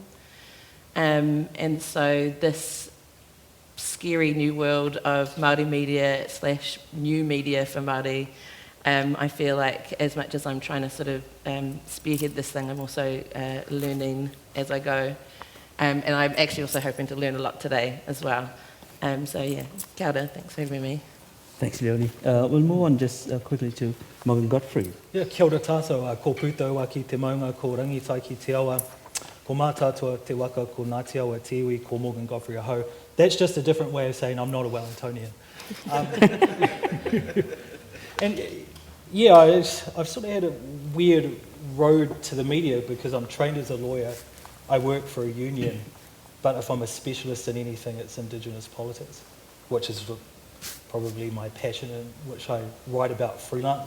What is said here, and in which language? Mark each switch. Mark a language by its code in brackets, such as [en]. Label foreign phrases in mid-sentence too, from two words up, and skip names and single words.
[en] And so this scary new world of Māori media / new media for Māori, I feel like as much as I'm trying to sort of spearhead this thing, I'm also learning as I go. And I'm actually also hoping to learn a lot today as well. So yeah, [mi] kia ora, [en] thanks for having me. Thanks, Leonie. We'll move on just quickly to Morgan Godfery. Yeah, [mi] kia ora tātou, ko pūtau ki te maunga, ko rangitai ki te awa, ko mātātua te waka, ko Ngāti Awa te iwi, ko Morgan Godfery aho. [en] That's just a different way of saying I'm not a Wellingtonian. And yeah, I've sort of had a weird road to the media because I'm trained as a lawyer. I work for a union, but if I'm a specialist in anything, it's Indigenous politics, which is probably my passion, and which I write about freelance.